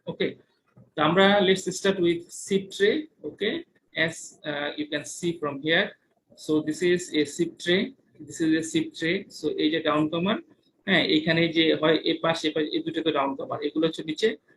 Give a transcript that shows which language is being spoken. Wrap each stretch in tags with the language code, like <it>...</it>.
<en>okay,</en> <bn>তো আমরা</bn> <en>Let's start with sip tray. Okay, as you can see from here, so this is a sip tray, this is a sip tray।</en> <bn>so এই যে down কমার, হ্যাঁ, এখানে যে হয় এ পাশে এই দুটো তো ডাউন কমার, এগুলো হচ্ছে নিচে।</bn>